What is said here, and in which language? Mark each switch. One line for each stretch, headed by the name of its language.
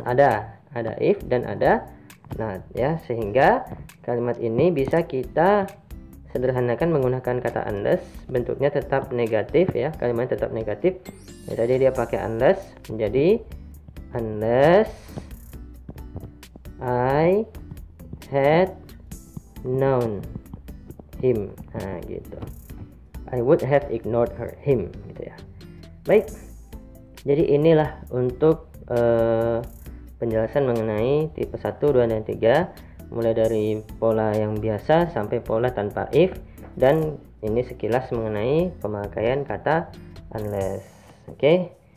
Indonesian: Ada if dan ada not ya, sehingga kalimat ini bisa kita sederhanakan menggunakan kata unless. Bentuknya tetap negatif ya, kalimat tetap negatif ya. Tadi dia pakai unless, menjadi
English: unless I had known him.
Indonesian: Nah gitu,
English: I would have ignored him,
Indonesian: gitu ya. Baik, jadi inilah untuk penjelasan mengenai tipe 1, 2, dan 3, mulai dari pola yang biasa sampai pola tanpa if, dan ini sekilas mengenai pemakaian kata unless. Oke.